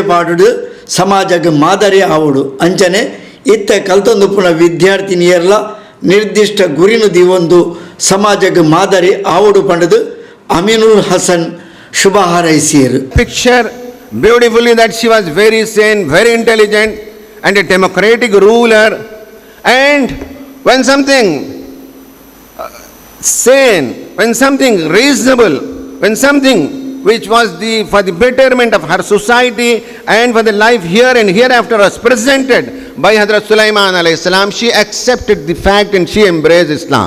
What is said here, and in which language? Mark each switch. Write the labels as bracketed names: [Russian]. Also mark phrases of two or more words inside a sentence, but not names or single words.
[Tulu] ಪಾಡುಡು ಸಮಾಜಕ್ಕೆ ಮಾದರಿ ಆವುಡು ಅಂಚನೆ ಇತ್ತ ಕಲ್ತೊಂದು ಪುನಃ ವಿದ್ಯಾರ್ಥಿನಿಯರ್ಲ ನಿರ್ದಿಷ್ಟ ಗುರಿನು ದಿವೊಂದು ಸಮಾಜಕ್ಕೆ ಮಾದರಿ ಆವುಡು ಪಂಡದು ಅಮೀನುಲ್ ಹಸನ್ ಶುಭ ಹಾರೈಸಿಯರು. [English] Picture beautifully that she was very sane, very intelligent and a democratic ruler, and when something sane, when something reasonable, when something which was for the betterment of her society and for the life here and hereafter was presented by Hazrat Sulaiman [Arabic] عليه السلام, [English] she accepted the fact and she embraced Islam.